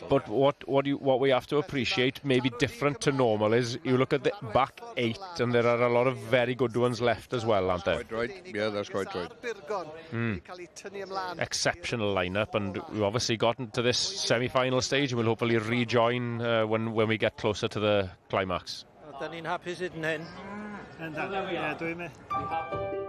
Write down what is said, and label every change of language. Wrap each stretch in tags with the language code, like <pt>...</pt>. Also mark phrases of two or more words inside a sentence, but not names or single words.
<en>But what we have to appreciate, maybe different to normal, is you look at the back 8, and there are a lot of very good ones left as well, aren't there? Quite right. Yeah, that's quite right. Exceptional lineup, and we've obviously gotten to this semi-final stage, and we'll hopefully rejoin when we get closer to the climax.</en> <cy>Dan ni'n hapus hyd yn hyn. Ie, dwi'n</cy>